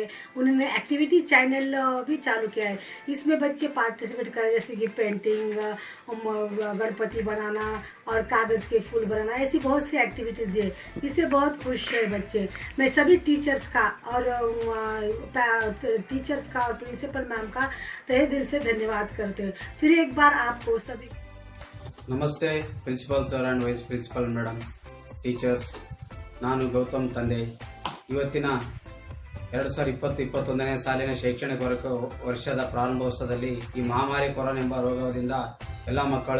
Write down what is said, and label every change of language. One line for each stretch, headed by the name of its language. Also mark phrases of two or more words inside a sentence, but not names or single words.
Hindi: उन्होंने
English: activity channel
Hindi: भी चालू किया है. इसमें बच्चे पार्टिसिपेट कर रहे हैं, जैसे कि पेंटिंग, गणपति बनाना और कागज़ के फूल बनाना, ऐसी बहुत सी एक्टिविटीज दी है. इससे बहुत खुश है बच्चे. मैं सभी टीचर्स का और
English: principal ma'am
Hindi: का तहे दिल से धन्यवाद करते हैं. फिर एक बार आपको सभी
English: ನಮಸ್ತೆ principal sir and vice principal madam, teachers.
Kannada: ನಾನು ಗೌತಮ್ ತಂದೆ. ಇವತ್ತಿನ 2020-21ನೇ ಸಾಲಿನ ಶೈಕ್ಷಣಿಕ ವರ್ಷದ ಪ್ರಾರಂಭೋತ್ಸವದಲ್ಲಿ ಈ ಮಹಾಮಾರಿ ಕೊರೋನಾ ಎಂಬ ರೋಗದಿಂದ ಎಲ್ಲ ಮಕ್ಕಳು